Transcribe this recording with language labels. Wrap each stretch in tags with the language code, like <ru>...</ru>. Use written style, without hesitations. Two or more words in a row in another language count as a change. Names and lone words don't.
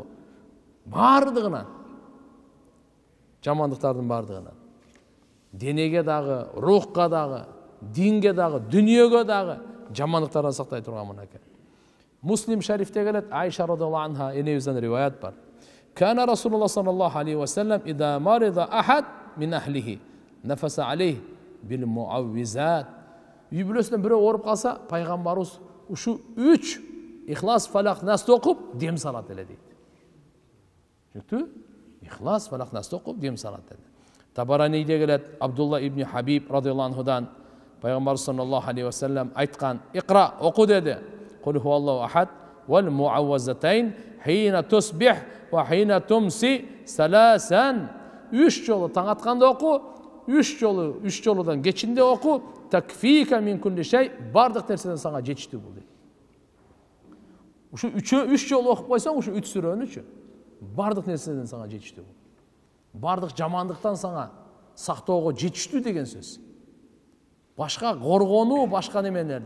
<ky>Бардыгынан, жамандыктардын бардыгынан. Денеге дагы, рухка дагы, динге дагы, дүнүйөгө дагы жамандыктардан сактай турган мынакей. Муслим шарифте келет, Айша</ky> <ar>رضي الله عنها</ar> <ky>энебизден риваят бар.</ky> <ar>كان رسول الله صلى الله عليه وسلم إذا مرض أحد من أهله نفث عليه بالمعوذات.</ar> <ky>Үй бүлөсүнөн бирөө ооруп калса, пайгамбарыбыз ушу 3 ихлас, фалак, насты окуп дем салат эле дейт. Түшүнүктүбү? Ихлас, фалак, насты окуп дем салат эле. Табаранийде келет, Абдулла ибн Хабиб</ky> <ar>رضي الله عنه</ar> <ky>пайгамбарыбыз</ky> <ar>صلى الله عليه وسلم</ar> <ky>айткан: "Икра, оку" деди.</ky> <ar>قل هو الله أحد والمعوذتين حين تصبح وحين تمسي ثلاثا.</ar> <ky>3 жолу таң атканда оку, 3 жолудан кечинде оку.</ky> <ar>تكفيك من كل شيء,</ar> <ky>бардык нерседен сага жетиштүү бул дейт. Ушу 3 жолу окуп койсоң, ушу 3 сүрөнүчү бардык нерседен сага жетиштүү бул. Бардык жамандыктан сага сактоого жетиштүү деген сөз. Башка коргонуу, башка неменерден.</ky>